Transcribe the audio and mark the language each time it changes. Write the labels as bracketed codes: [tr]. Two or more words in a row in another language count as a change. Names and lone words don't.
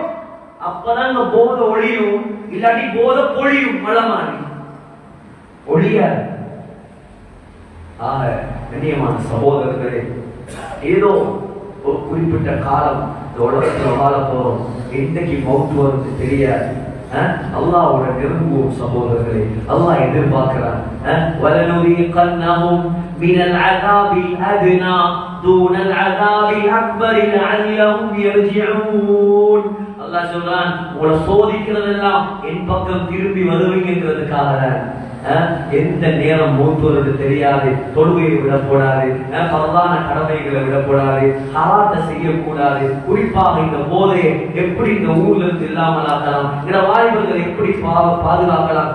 [ta] அப்பதான் போதை ஒழியும், இல்லாட்டி போதை பொழியும், மழை மாறி ஒழியாது. ஆக கண்ணியமான சகோதரர்களே, ஏதோ ஒரு குறிப்பிட்ட காலம் இந்த உலகத்துல வாழ போறோம். என்னைக்கு மௌத்து வருது தெரியாது. அல்லாஹ்வோட நெருங்குவோம் சகோதரர்களே. அல்லாஹ் எதிர்பார்க்கிறான், [ar] وَلَنُذِيقَنَّهُمْ مِنَ الْعَذَابِ الْأَدْنَى دُونَ الْعَذَابِ الْأَكْبَرِ لَعَلَّهُمْ يَرْجِعُونَ. [ta] அல்லாஹ் சொல்றான், உங்களை சோதிக்கிறதெல்லாம் என் பக்கம் திரும்பி வருவீங்கிறதுக்காக. எந்த நேரம் மூத்து வருது தெரியாது, தொழுகையை விடக்கூடாது, பரவான கடமைகளை விடக்கூடாது, ஹராத்தை செய்யக்கூடாது. குறிப்பாக இந்த போதையை எப்படி இந்த ஊர்ல இருந்து இல்லாமல் ஆக்கலாம், இந்த வாலிபர்கள் எப்படி பாதுகாக்கலாம்.